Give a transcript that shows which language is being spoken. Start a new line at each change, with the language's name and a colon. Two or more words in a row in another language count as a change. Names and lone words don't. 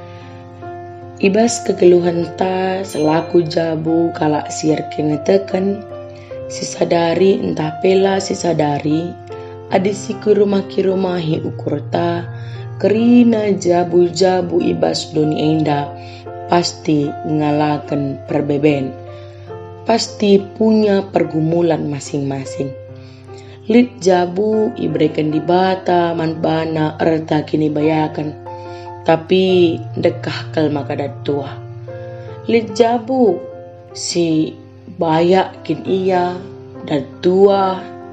Batak Karo: Ibas kegeluhan ta selaku jabu kalak siar kene tekan. Si sadari entah pela si sadari. Adi si kirumahi ukur ta. Kerina jabu-jabu ibas doni enda pasti ngalakan perbeben.
Indonesian: Pasti punya pergumulan masing-masing.
Batak Karo: Lit jabu ibrekan di bata man bana erta kini bayakan. Tapi dekah kal maka datua. Lit jabu si bayak kin iya datua.